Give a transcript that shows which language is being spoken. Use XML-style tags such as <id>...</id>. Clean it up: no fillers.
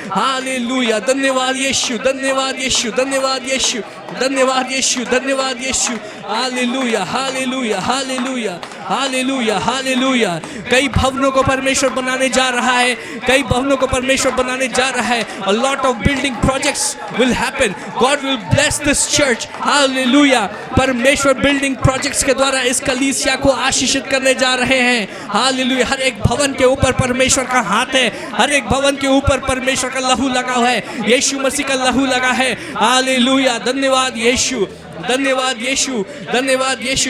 <hi>Hallelujah. धन्यवाद यीशु, धन्यवाद यीशु, धन्यवाद यीशु, धन्यवाद यीशु, धन्यवाद यीशु। Hallelujah, hallelujah, hallelujah, hallelujah, hallelujah. कई भवनों को परमेश्वर बनाने जा रहा है, कई भवनों को परमेश्वर बनाने जा रहा है।</hi> <en>A lot of building projects will happen. God will bless this church.</en> <hi>Hallelujah. परमेश्वर बिल्डिंग प्रोजेक्ट्स के द्वारा इस कलीसिया को आशीषित करने जा रहे हैं। हालेलुया। हर एक भवन के ऊपर परमेश्वर का हाथ है, हर एक भवन के ऊपर परमेश्वर का लहू लगा हुआ है, यीशु मसीह का लहू लगा है। हालेलुया। धन्यवाद यीशु, धन्यवाद यीशु, धन्यवाद यीशु।</hi>